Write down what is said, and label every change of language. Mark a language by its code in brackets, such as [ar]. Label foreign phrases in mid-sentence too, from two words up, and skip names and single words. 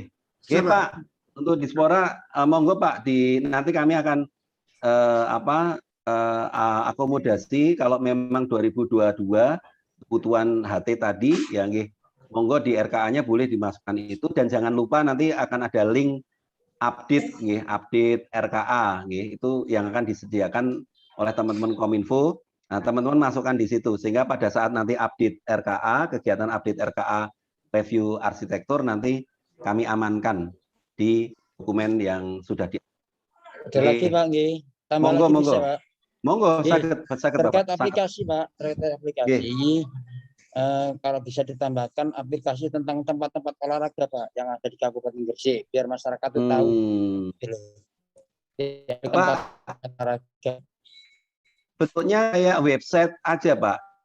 [id] Oke Pak, untuk Dispora monggo Pak nanti kami akan akomodasi kalau memang 2022 kebutuhan HT tadi ya nggih. Monggo di RKA-nya boleh dimasukkan itu dan jangan lupa nanti akan ada link update nggih, update RKA nggih, itu yang akan disediakan oleh teman-teman Kominfo. Nah, teman-teman masukkan di situ sehingga pada saat nanti update RKA, kegiatan update RKA review arsitektur nanti kami amankan di dokumen yang sudah di. Ada lagi Pak nggih. Tambah monggo, lagi monggo. bisa Pak. Monggo, sakit terkait Bapak. aplikasi Pak, terkait aplikasi. Kalau bisa ditambahkan aplikasi tentang tempat-tempat olahraga Pak yang ada di Kabupaten Gresik biar masyarakat itu tahu. Tempat olahraga. Bentuknya kayak website aja Pak.